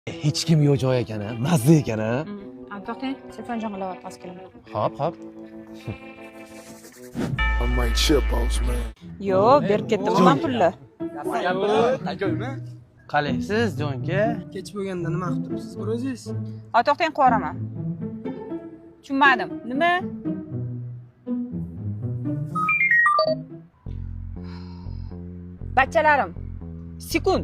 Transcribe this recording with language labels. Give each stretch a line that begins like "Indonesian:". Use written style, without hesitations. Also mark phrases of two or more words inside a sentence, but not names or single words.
Uzbek: Hech kim yo'q joy ekan, mazza ekan. To'xtang, telefon jangalayapti, hozir kelaman. Hop.
English: I might chip boss man.
Uzbek: Yo'q, berib ketdim men pulni. Qalaysiz, jonka? Kech bo'lganda nima qilib turibsiz bir o'zingiz? To'xtang, qo'raman. Tushunmadim. Nima? Bachalarim, sekund.